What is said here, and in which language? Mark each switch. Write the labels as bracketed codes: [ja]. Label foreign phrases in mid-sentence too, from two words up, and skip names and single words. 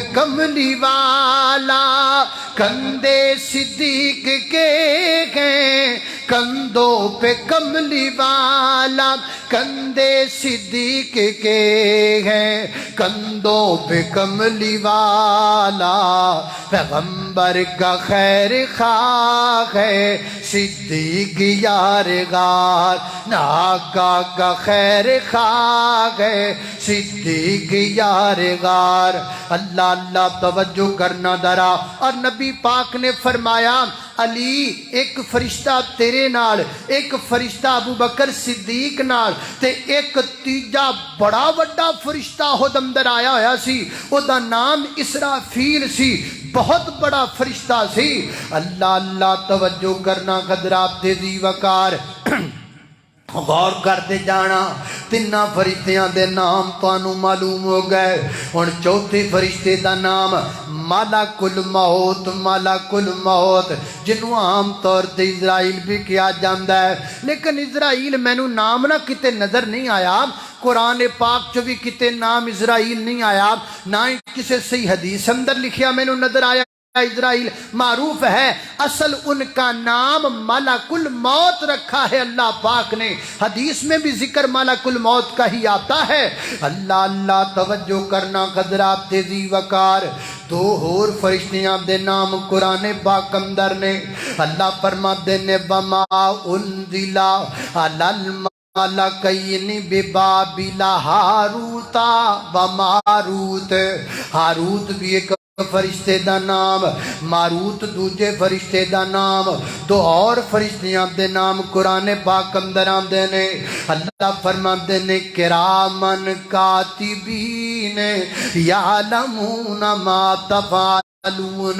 [ur] کملی والا کندھے صدیق کے ہیں کندھوں پہ کملی والا کندھے صدیق کے ہیں، کندھوں پہ کملی والا پیغمبر کا خیر خواہ ہے، صدیق یار غار آقا کا خیر خواہ ہے، صدیق یار غار۔ اللہ اللہ توجہ کرنا ذرا۔ اور نبی پاک نے فرمایا [pa] علی ایک فرشتہ تیرے نال، ایک فرشتہ ابو بکر صدیق نال، تے ایک تیجا بڑا وڈا فرشتہ خود اندر آیا ہویا سی، او دا نام اسرافیل سی، بہت بڑا فرشتہ سی۔ [ur] اللہ اللہ توجہ کرنا حضرات تیزی وقار غور کرتے جانا۔ [pa] تیناں فرشتیاں دے نام تانوں معلوم ہو گئے۔ ہن چوتھے فرشتے دا نام ملک الموت، ملک الموت، جنوں عام طور تے اسرائیل بھی کیا جاندا ہے، لیکن اسرائیل مینوں نام نہ کتے نظر نہیں آیا۔ قرآن پاک چ بھی کتے نام اسرائیل نہیں آیا، نہ ہی کسی صحیح حدیث اندر لکھیا مینوں نظر آیا۔ [ur] اسرائیل معروف ہے، اصل ان کا نام ملک الموت رکھا ہے اللہ پاک نے، حدیث میں بھی ذکر ملک الموت کا ہی آتا ہے۔ اللہ اللہ توجہ کرنا حضرات تیزی وقار۔ [pa] دو اور فرشتیاں دے نام قرآن پاک اندر نے۔ اللہ فرماتے نے [ar] وما انزل علی الملکین ببابل ہاروت و ماروت۔ [pa] ہاروت بھی ایک فرشتے دا نام، ماروت دوجے فرشتے دا نام۔ دو اور فرشتیاں دے نام قرآن پاک اندر آندے نے۔ اللہ فرماندے نے [ar] کرامن کاتبین یعلمون ما تفعلون۔